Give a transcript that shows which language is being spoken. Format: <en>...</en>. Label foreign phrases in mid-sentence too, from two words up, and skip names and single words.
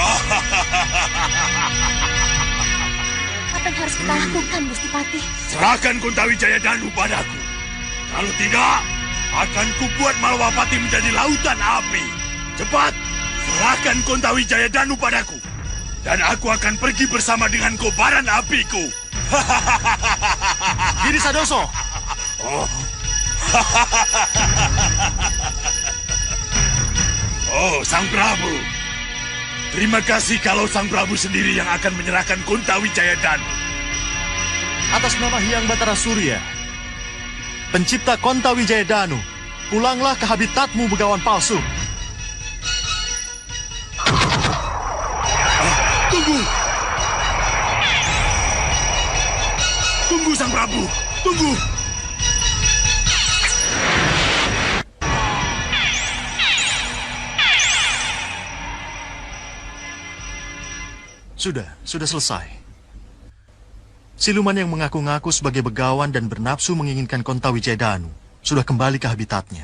<id>Apa yang harus kita lakukan, Gusti Patih? Serahkan Kuntawijaya Danu padaku. Kalau tidak, akan kubuat Malawapati menjadi lautan api. Cepat, serahkan Kuntawijaya Danu padaku. Dan aku akan pergi bersama dengan kobaran apiku. Giri Sadoso. Oh. Oh, Sang Prabu. Terima kasih kalau Sang Prabu sendiri yang akan menyerahkan Kuntawijaya Danu. Atas nama Hyang Batara Surya, pencipta Kuntawijaya Danu, pulanglah ke habitatmu, begawan palsu. Tunggu! Tunggu, Sang Prabu! Tunggu! Sudah selesai. Siluman yang mengaku-ngaku sebagai begawan dan bernafsu menginginkan Kuntawijaya Danu sudah kembali ke habitatnya.</id>